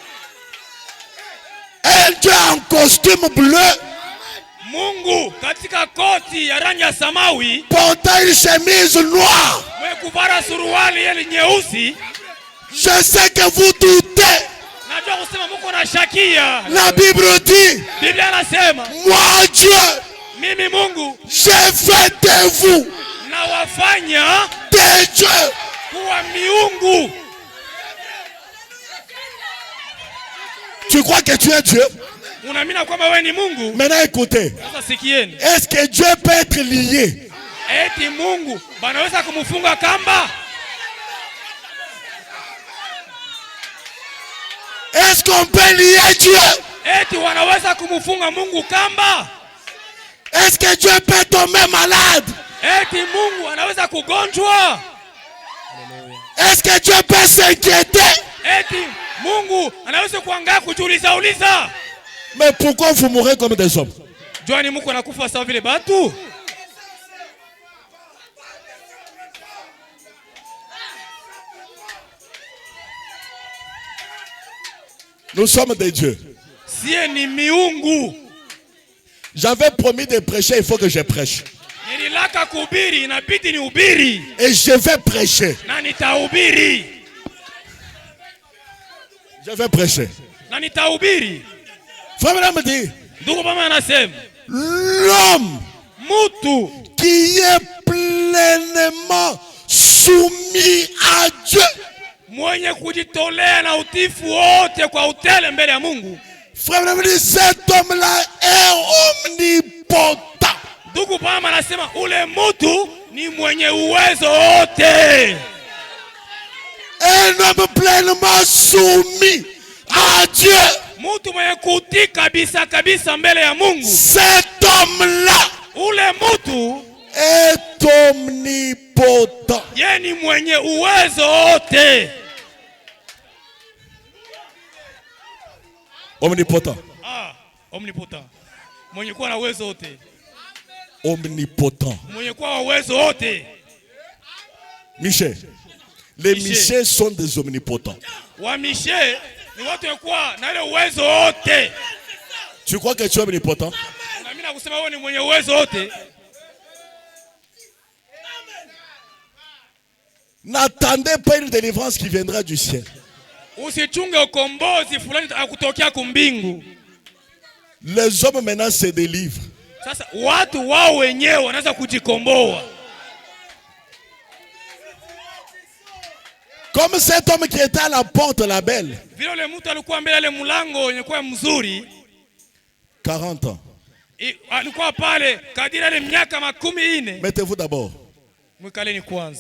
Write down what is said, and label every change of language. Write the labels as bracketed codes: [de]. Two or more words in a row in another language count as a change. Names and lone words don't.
[fr] Un Dieu en costume bleu, [sw] Mungu katika koti ya rangi ya samawi, [fr] portant une chemise noire. [sw] mwenye kuvaa suruali ile nyeusi. [fr] Je sais que vous doutez. [sw] Najua kusema mko na shakia. [fr] La Bible dit, [sw] Biblia inasema, [fr] moi Dieu, [sw] mimi Mungu [fr] j'ai fait de vous [sw] na wafanya [fr] des dieux. [sw] kuwa miungu. [fr] Tu crois que tu es Dieu? [sw] Unaamini kwamba wewe ni Mungu? [fr] Maintenant écoutez, [sw] Sasa sikieni. [fr] est-ce que Dieu peut être lié? [sw] Eti Mungu banaweza kumfunga kamba? [fr] Est-ce qu'on peut lier Dieu? [sw] Eti wanaweza kumfunga Mungu kamba? [fr] Est-ce que Dieu peut tomber malade? [sw] Eti Mungu anaweza kugonjwa? [fr] Est-ce que Dieu peut s'inquiéter? [sw] Eti Mungu anaweza kuangaa kujiuliza uliza? [fr] Mais pourquoi vous mourrez comme des hommes? [sw] Jwani Mungu anakufa sawa vile batu? [fr] Nous sommes des dieux. [sw] Sie ni miungu. [fr] J'avais promis de prêcher, il faut que je prêche. [sw] Nililaka kuhubiri, inabidi nihubiri. [fr] Et je vais prêcher. [sw] Na nitahubiri. [fr] Je vais prêcher. [sw] Na nitahubiri. [fr] Frère Branham me dit, [sw] Ndugu mama anasema, [fr] l'homme [sw] mutu [fr] qui est pleinement soumis à Dieu. [sw] mwenye kujitolea na utifu wote kwa utele mbele ya Mungu. [fr] Frère Branham me dit, cet homme-là est omnipotent. [sw] Ndugu mama anasema ule mutu ni mwenye uwezo wote. [fr] Un homme pleinement soumis à Dieu. [sw] Mutu mwenye kutii kabisa kabisa mbele ya Mungu. [fr] Cet homme-là [sw] Ule mutu [fr] est omnipotent. [sw] yeye ni mwenye uwezo wote. [fr] Omnipotent. Omnipotent. [sw] Mwenye kuwa na uwezo wote. [fr] Omnipotent. [sw] Mwenye kuwa na uwezo wote. [fr] Michel. Les Michel sont des omnipotents. [sw] Wa Michel ni watu wakuwa na ile uwezo wote. [fr] Tu crois que tu es omnipotent? [sw] Na mimi nakusema wewe ni mwenye uwezo wote. [fr] N'attendez pas une délivrance qui viendra du ciel. [sw] Usichunge ukombozi fulani akutokea kumbingu. [fr] Les hommes maintenant se délivrent. [sw] Sasa watu wao wenyewe wanaanza kujikomboa. [fr] Comme cet homme qui était à la porte, la belle. [sw] Vile ule mtu alikuwa mbele ile mlango yenye kwa mzuri [fr] 40 ans. [sw] alikuwa pale kadiri ile miaka 40. [fr] Mettez-vous d'abord. [sw] Mwikaleni kwanza.